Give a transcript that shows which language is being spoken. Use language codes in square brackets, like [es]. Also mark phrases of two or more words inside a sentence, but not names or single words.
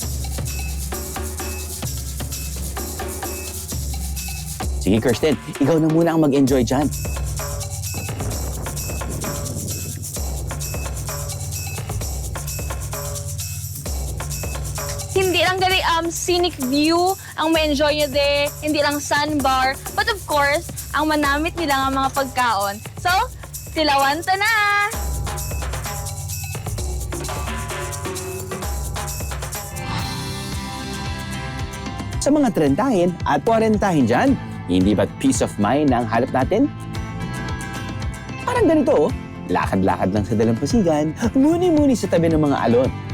[tl] Sige, Kirsten, ikaw na muna ang mag-enjoy dyan. Hindi lang gali [en] scenic view [tl] ang ma-enjoy nyo de, hindi lang sandbar, [en] but of course, [hil] ang manamit nila nga mga pagkaon. So, tilawan ta na! [tl] Sa mga trentahin at 40 dyan, hindi ba't [en] peace of mind [tl] ang hanap natin? Parang ganito, lakad-lakad lang sa dalampasigan, muni-muni sa tabi ng mga alon.